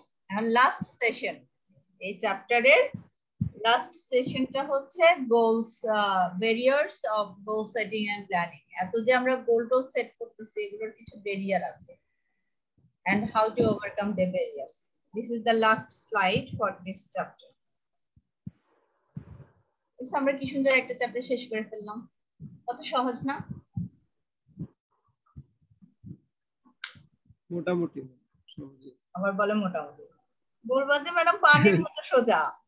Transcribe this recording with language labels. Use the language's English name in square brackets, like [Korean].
[Bangla] এখন last session, এই চ্যাপ্টারের লাস্ট সেশনটা হচ্ছে goals, barriers of goal setting and planning. এত যে আমরা গোল টোল সেট করতেছি, এগুলোর কিছু ব্যারিয়ার আছে, [English] and how to overcome the barriers. This is the last slide for this chapter. [Bangla] আমরা কি সুন্দর একটা চ্যাপ্টার শেষ করে ফেললাম, কত সহজ না? মোটামুটি সহজ। আবার বলে মোটামুটি, বলবা যে ম্যাডাম পানির মতো সোজা।